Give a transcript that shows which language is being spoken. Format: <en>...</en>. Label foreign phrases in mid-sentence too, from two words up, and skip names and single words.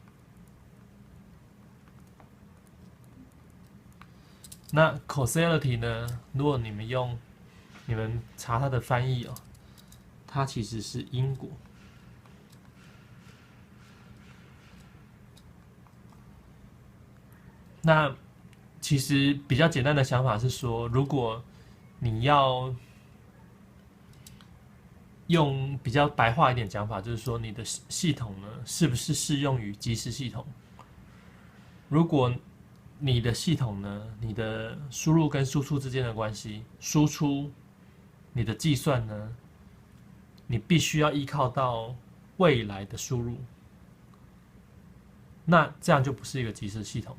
<zh>那 causality 呢？如果你們查它的翻譯哦，它其實是因果。那其實比較簡單的想法是說，如果你要用比較白話一點講法，就是說你的系統呢，是不是適用於即時系統？如果你的系統呢，你的輸入跟輸出之間的關係，輸出你的計算呢，你必須要依靠到未來的輸入，那這樣就不是一個即時系統。</zh>